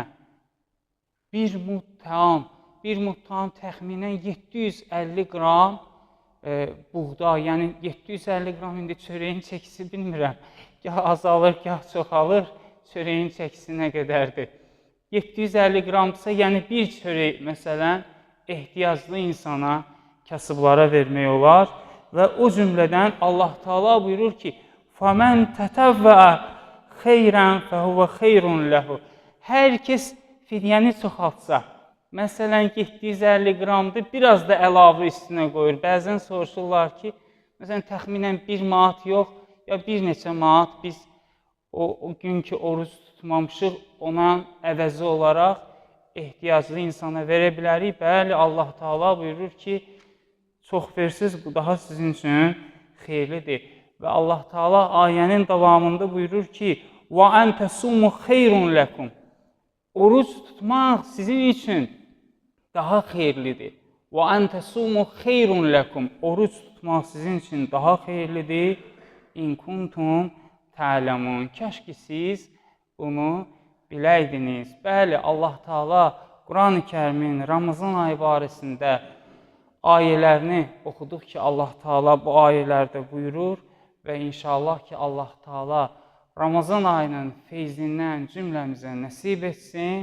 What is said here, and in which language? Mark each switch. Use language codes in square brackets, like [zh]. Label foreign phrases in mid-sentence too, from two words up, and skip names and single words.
[az] Bir mud təam təxminən 750 qram buğda, yəni 750 qram indi çörəyin çəkisi bilmirəm, gah azalır, gah çoxalır, çörəyin çəkisi nə qədərdir. 750 qramdırsa, yəni bir çörək məsələn ehtiyaclı insana, kasıblara vermək olar və o cümlədən Allah Taala buyurur ki, [ar] فَمَنْ تَتَوَّأَ خَيْرًا فَهُوَ خَيْرٌ لَهُ. [az] Hər kəs fidyəni çoxaltsa, məsələn 750 qramdır, biraz da əlavə üstünə qoyur. Bəzən soruşurlar ki, məsələn təxminən 1 manat yox, ya bir neçə manat biz o günkü oruç tutmamışıq, ona əvəzi olaraq ehtiyaclı insana verə bilərik. Bəli, Allah Taala buyurur ki, çox versiz, bu daha sizin üçün xeyirlidir. Və Allah Taala ayənin davamında buyurur ki, [ar] وَاَنْ تَسُمُّ خَيْرٌ لَكُمْ. [az] Oruç tutmaq sizin üçün daha xeyirlidir. [ar] وَاَنْ تَسُمُّ خَيْرٌ لَكُمْ. [az] Oruç tutmaq sizin üçün daha xeyirlidir. [ar] إن كنتم تعلمون. [az] Kəş ki siz bunu biləydiniz. Bəli, Allah Taala Quran-ı Kərimin Ramazan ayı barəsində ayələrini oxuduq ki, Allah Taala bu ayələrdə buyurur və inşallah ki, Allah Taala Ramazan ayının feyzindən cümləmizə nəsib etsin.